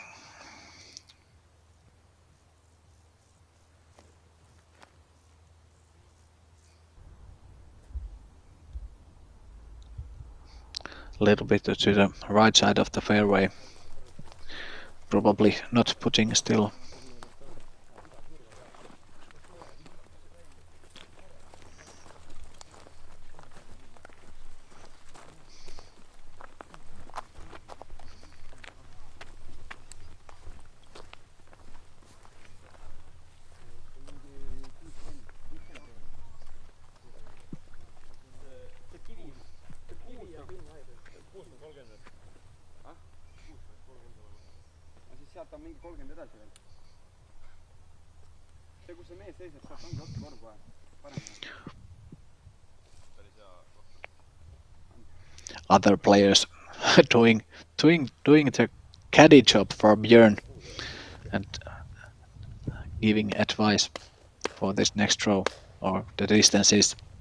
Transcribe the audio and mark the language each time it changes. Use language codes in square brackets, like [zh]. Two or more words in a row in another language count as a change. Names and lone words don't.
[en] A little bit to the right side of the fairway. Probably not putting still. [et] Sealt on mingi 30 edasi veel. See, kus see mees seisab, sealt ongi otsa korv kohe. Paremini. [en] Other players doing the caddy job for Björn and giving advice for this next throw or the distances.